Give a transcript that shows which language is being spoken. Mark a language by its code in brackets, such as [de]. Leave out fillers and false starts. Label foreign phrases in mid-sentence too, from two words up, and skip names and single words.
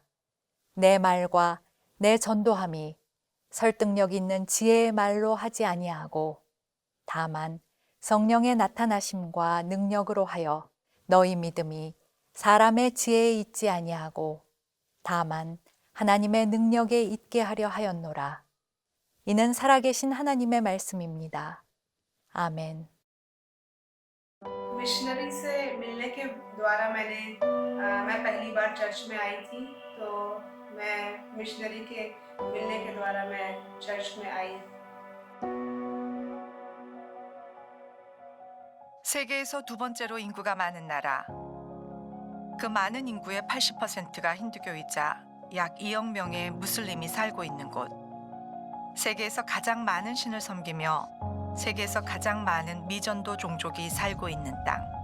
[ko] 내 말과 내 전도함이 설득력 있는 지혜의 말로 하지 아니하고 다만 성령의 나타나심과 능력으로 하여 너희 믿음이 사람의 지혜에 있지 아니하고 다만 하나님의 능력에 있게 하려 하였노라. 이는 살아계신 하나님의 말씀입니다. 아멘. [hi] मिशनरी से मिलने के द्वारा मैं पहली बार चर्च में आई थी, तो मैं मिशनरी के मिलने के द्वारा मैं चर्च में आई। [ko] 세계에서 두 번째로 인구가 많은 나라. 그 많은 인구의 80%가 힌두교이자 약 2억 명의 무슬림이 살고 있는 곳. 세계에서 가장 많은 신을 섬기며 세계에서 가장 많은 미전도 종족이 살고 있는 땅.